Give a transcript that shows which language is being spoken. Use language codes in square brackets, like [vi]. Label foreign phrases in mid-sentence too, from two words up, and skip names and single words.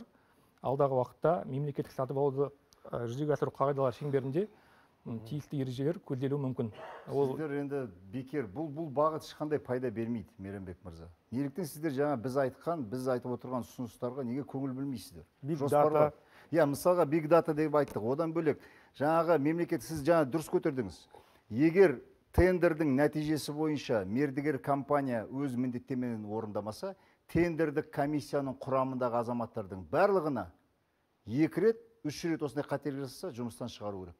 [kk] Алдағы уақытта мемлекеттік сатып алуды жүзеге асыру қағидалары шеңберінде тиісті ережелер көзделуі мүмкін. Сіздер енді бекер, бұл бағыт ешқандай пайда бермейді, Мейрамбек мырза. Неліктен сіздер жаңа біз айтып отырған ұсыныстарға неге көңіл бөлмейсіздер? [en] Big data. [kk] Мысалға [en] Big data [kk] деп айттық. Одан бөлек жаңағы мемлекет, сіз жаңа дұрыс көтердіңіз. Егер тендердің нәтижесі бойынша мердігер компания өз міндеттемені орындамаса, тендердік комиссияның құрамындағы азаматтардың барлығына 2 рет, 3 рет осындай қателік жасаса, жұмыстан шығару керек.